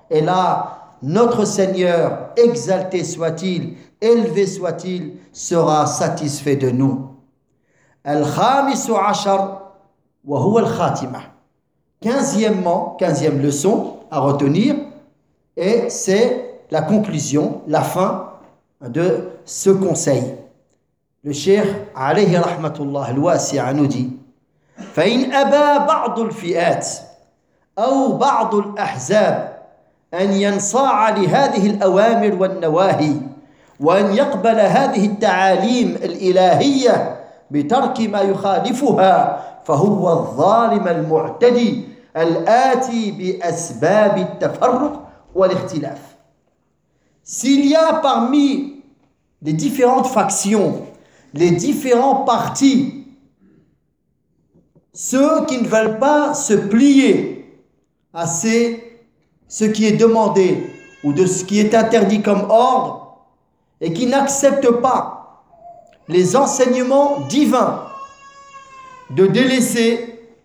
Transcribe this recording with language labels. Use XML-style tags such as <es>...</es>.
<fr>Et là, notre Seigneur, exalté soit-il, élevé soit-il, sera satisfait de nous.</fr> <ar>Al-Khamisu Ashar, wa huwa al-Khatimah.</ar> <fr>Quinzième leçon à retenir, et c'est la conclusion, la fin de ce conseil. Le cheikh, alayhi rahmatullah, al-wasi'a, nous dit</fr> <ar>« فَإِنْ أَبَى بَعْضُ الْفِئَاتِ أَوْ بَعْضُ الْأَحْزَابِ أَنْ يَنْصَاعَ لِهَذِهِ الْأَوَامِرِ وَالنَّوَاهِي وَأَنْ يَقْبَلَ هَذِهِ التَّعَالِيمِ الْإِلَهِيَّةِ بِتَرْكِ مَا يُخَالِفُهَا فهو الظالم المعتدي الآتي بأسباب التفرق والاختلاف.</ar> <fr>S'il y a parmi les différentes factions, les différents partis, ceux qui ne veulent pas se plier à ce qui est demandé ou de ce qui est interdit comme ordre et qui n'acceptent pas les enseignements divins, de délaisser</fr>